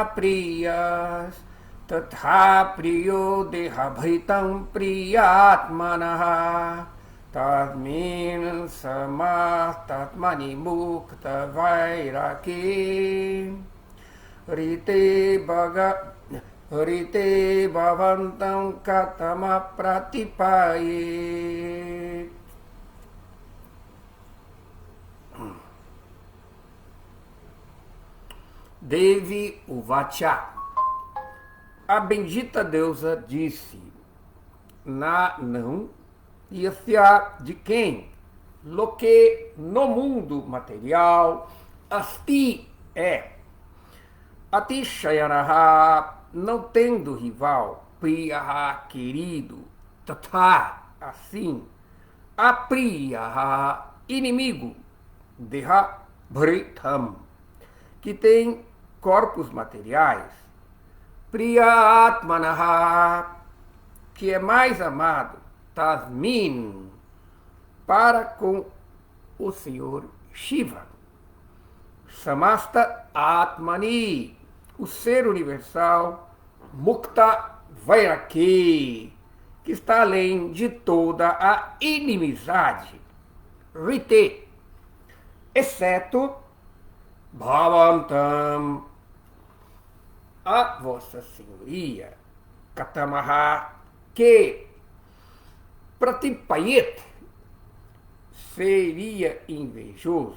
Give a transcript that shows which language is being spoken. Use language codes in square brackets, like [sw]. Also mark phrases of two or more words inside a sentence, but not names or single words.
[sa] Priyas Tatha Priyo Dehabhitam Priyatmanaha Tadmin Samastatmani Mukta Vairaki Rite Bhavantam Katama Pratipaye. Devi Uvacha. [pt] A bendita deusa disse: não Yasya de quem? Loque no mundo material, asti é. Atishayanaha, não tendo rival, priyaha, querido, tatha, assim, apriyaha, inimigo, [sa] deha, bhritam, [pt] que tem corpos materiais, priyatmanaha, que é mais amado, tasmin, para com o Senhor Shiva, [sa] samasta atmani, [pt] o ser universal, [sa] mukta vairaki, [pt] que está além de toda a inimizade, rite, exceto bhavantam, a vossa senhoria, katamaha, que pratipayet, seria invejoso.